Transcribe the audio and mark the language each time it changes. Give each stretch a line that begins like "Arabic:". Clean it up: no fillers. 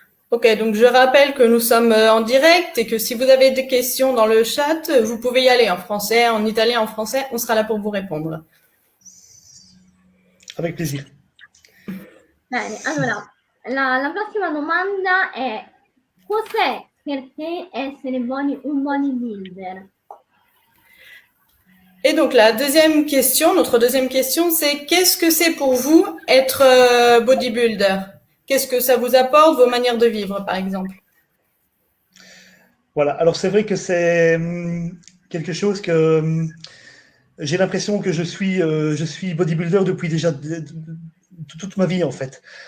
French: Ok, donc je rappelle que nous sommes en direct et que si vous avez des questions dans le chat, vous pouvez y aller en français, en italien, en français, on sera là pour vous répondre. Avec plaisir.
Italian: Bene, allora, la prossima domanda è: cos'è per te essere un bodybuilder?
French: Et donc la deuxième question, notre deuxième question, c'est qu'est-ce que c'est pour vous être bodybuilder? Qu'est-ce que ça vous apporte, vos manières de vivre, par exemple? Voilà, alors c'est vrai que c'est quelque chose que j'ai l'impression que je suis bodybuilder depuis déjà toute ma vie en fait.